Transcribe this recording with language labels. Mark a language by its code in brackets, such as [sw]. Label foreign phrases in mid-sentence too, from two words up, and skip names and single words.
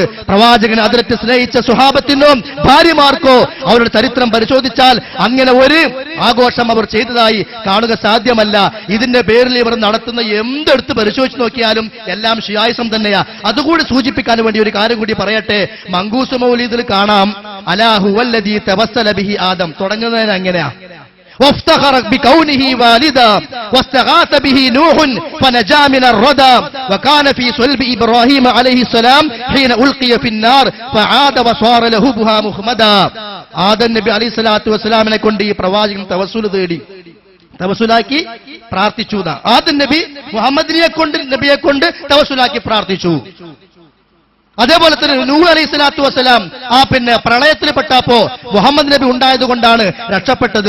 [ml] പ്രവാചകൻ അതിരറ്റ് സ്നേഹിച്ച സുഹാബത്തിനോ ഭാര്യമാർക്കോ അവരുടെ ചരിത്രം പരിശോധിച്ചാൽ അങ്ങനെ ഒരു ആഘോഷം അവർ ചെയ്തതായി കാണുക സാധ്യമല്ല. ഇതിന്റെ പേരിൽ ഇവർ നടത്തുന്ന എന്തെടുത്ത് പരിശോധിച്ച് നോക്കിയാലും എല്ലാം ഷിയായിസം തന്നെയാ. അതുകൂടി സൂചിപ്പിക്കാൻ വേണ്ടി ഒരു കാര്യം കൂടി പറയട്ടെ. മങ്കൂസ് മൗലിദിൽ കാണാം [ar] ألا هو الذي توسل به آدم. [ml] തുടങ്ങുന്നതിന് അങ്ങനെയാ. [ar] وافتخر بكونه والدا واستغاث به نوح فنجا من الردى وكان في صلب ابراهيم عليه السلام حين القي في النار فعاد وصار له بها مخمدا. [ml] ആദം നബി [ar] عليه الصلاة [ml] വസ്സലാമിനെ കൊണ്ട് ഈ പ്രവാചകൻ തവസ്സുൽ തേടി, തവസ്സുലാക്കി പ്രാർത്ഥിച്ചു. ആദം നബി നബിയെ കൊണ്ട് തവസ്സുലാക്കി പ്രാർത്ഥിച്ചു. അതേപോലെ തന്നെ നൂഹ് [ar] عليه الصلاة والسلام [ml] പിന്നെ പ്രളയത്തിൽ പെട്ടപ്പോ മുഹമ്മദ് നബി ഉണ്ടായതുകൊണ്ടാണ് രക്ഷപ്പെട്ടത്.